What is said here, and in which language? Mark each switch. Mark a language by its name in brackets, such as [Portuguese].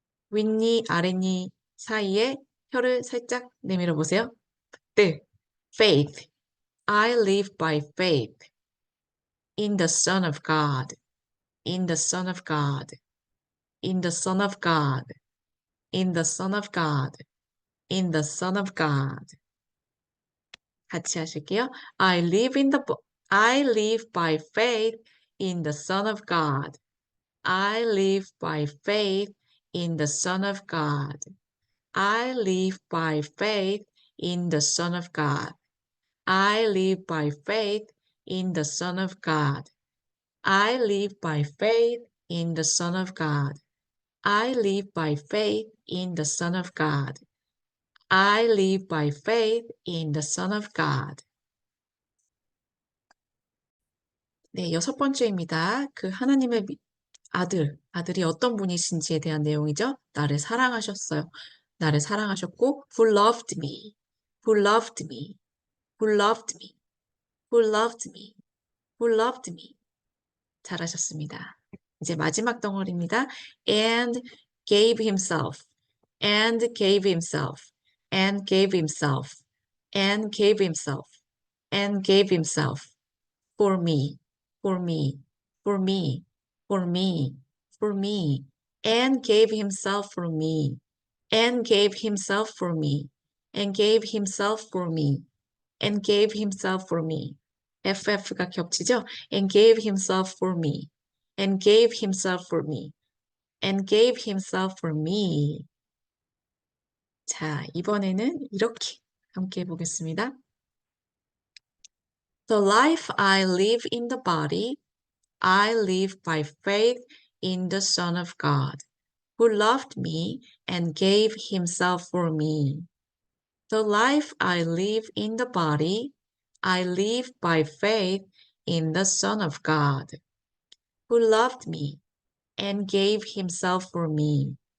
[Korean] 윗니, 아랫니 사이에 혀를 살짝 내밀어 보세요. [English] the. faith. I live by faith in the Son of God. in the Son of God. in the Son of God. in the Son of God. in the Son of God. [Korean] 같이 하실게요. [English] I live by faith in the Son of God. I live by faith in the Son of God. I live by faith in the Son of God. I live by faith in the Son of God. I live by faith in the Son of God. I live by faith in the Son of God. I live by faith in the Son of God. [Korean] 네, 여섯 번째입니다. 그 하나님의 아들이 어떤 분이신지에 대한 내용이죠. 나를 사랑하셨어요. 나를 사랑하셨고, [English] who loved me, who loved me, who loved me, who loved me, who loved me. [Korean] 잘하셨습니다. 이제 마지막 덩어리입니다. [English] and gave himself, and gave himself, and gave himself, and gave himself, and gave himself for me, for me, for me, for me, for me, and gave himself for me, and gave himself for me, and gave himself for me, and gave himself for me. [Korean] FF가 겹치죠? [English] and gave himself for me, and gave himself for me, and gave himself for me. [Korean] 자, 이번에는 이렇게 함께 해보겠습니다. [English] The life I live in the body, I live by faith in the Son of God, who loved me and gave himself for me. The life I live in the body, I live by faith in the Son of God, who loved me and gave himself for me.